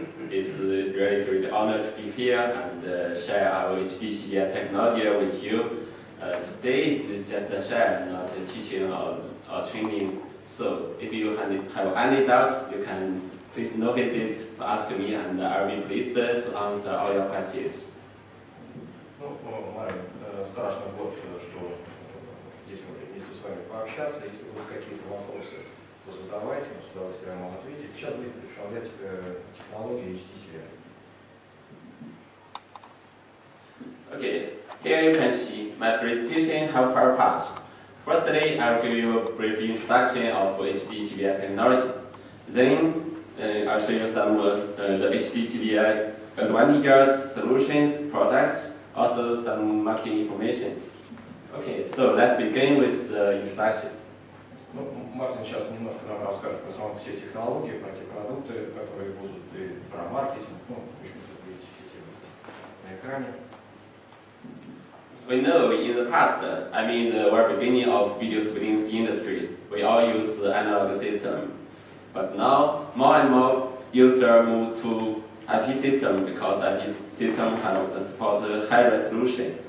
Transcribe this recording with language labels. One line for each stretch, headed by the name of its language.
English: It's a really great honor to be here and share our HD-CVI technology with you. Today is just a share, not a teaching or training. So if you have any doubts, you can please no hesitate to ask me, and I'll be pleased to answer all your questions.
Russian: Марин, страшно горд, что здесь мы вместе с вами пообщаться. Если будут какие-то вопросы, то задавайте, мы с удовольствием вам ответить. Сейчас будем представлять технологии HD-CVI.
English: Okay, here you can see my presentation have 4 parts. Firstly, I'll give you a brief introduction of HD-CVI technology. Then I'll show you some the HD-CVI advantages, solutions, products, also some market information. Okay, so let's begin with introduction.
Russian: Мартин сейчас немножко нам расскажет про саму все технологии, про те продукты, которые будут, и про маркетинг. В общем, вы видите эти на экране.
English: We know in the past, I mean the very beginning of video screening industry, we all use the analog system. But now, more and more users move to IP system because IP system can support high resolution.